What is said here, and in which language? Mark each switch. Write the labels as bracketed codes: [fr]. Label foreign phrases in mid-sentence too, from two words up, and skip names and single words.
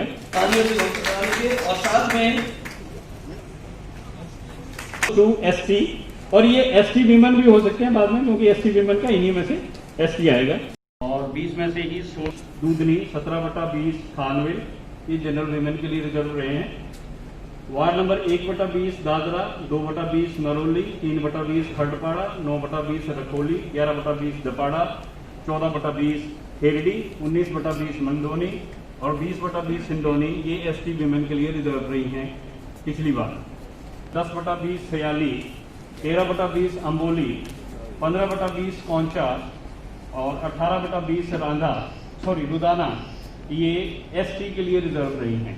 [hi] और साथ में 2 एसटी, और ये [en] ST women [hi] भी हो सकते हैं बाद में, क्योंकि [en] ST women [hi] का इन्हीं में से एसटी आएगा। और 20 में से ही दूधनी 17/20 खानविल, ये [en] general women [hi] के लिए रिजर्व रहे हैं। वार्ड नंबर 1/20 दादरा, 2/20 नरोली, 3/20 खरड़पाड़ा, 9/20 रखोली, 11/20 दपाड़ा, 14/20 खेरडी, 19/20 मंदोनी और 20/20 सिंधोनी, ये [en] ST women [hi] के लिए रिजर्व रही हैं पिछली बार। 10/20 सयाली, 13/20 अम्बोली, 15/20 कौंचा और 18/20 रुदाना, ये एसटी के लिए रिजर्व रही हैं।